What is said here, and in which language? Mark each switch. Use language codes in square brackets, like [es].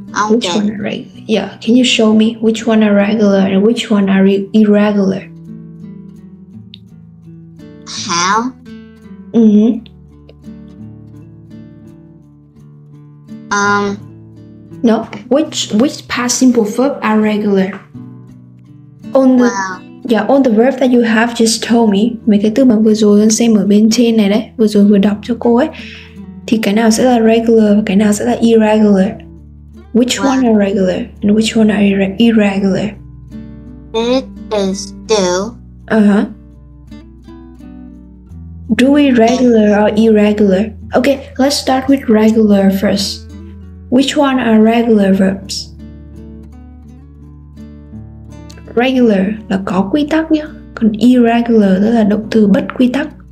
[en] Which one are regular? Yeah, can you show me which one are regular and which one are irregular? Have. No, which past simple verb are regular? On the verb that you have just told me, [vi] mấy cái từ mà vừa rồi con xem ở bên trên này đấy, vừa rồi vừa đọc cho cô ấy, thì cái nào sẽ là regular và cái nào sẽ là irregular? [en] Which one are regular and which one are irregular? It is do. Do we regular or irregular? Okay, let's start with regular first. Which one are regular verbs? [vi] Regular là có quy tắc nhá, còn irregular tức là động từ bất quy tắc.